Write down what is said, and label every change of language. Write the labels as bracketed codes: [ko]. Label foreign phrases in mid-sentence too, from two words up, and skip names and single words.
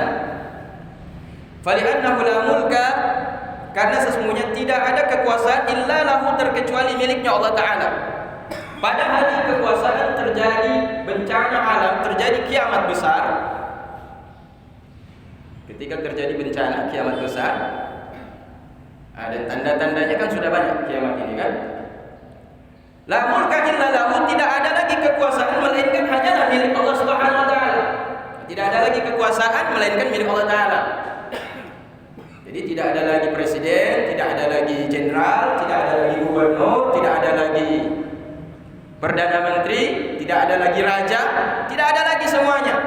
[ar] Fali'annahu la mulka, [id] karena sesungguhnya tidak ada kekuasaan [ar] illa lahu, [id] terkecuali miliknya Allah Ta'ala. Pada hari kekuasaan terjadi bencana alam, terjadi kiamat besar. Ketika terjadi bencana kiamat besar, ada tanda-tandanya kan sudah banyak kiamat ini kan. [ar] La mulka illa lahu, [id] tidak ada lagi kekuasaan melainkan hanyalah milik Allah [ar] Subhanahu wa Ta'ala. [id] Tidak ada lagi kekuasaan melainkan milik Allah Ta'ala. Jadi tidak ada lagi presiden, tidak ada lagi jenderal, tidak ada lagi gubernur, tidak ada lagi perdana menteri, tidak ada lagi raja, tidak ada lagi semuanya.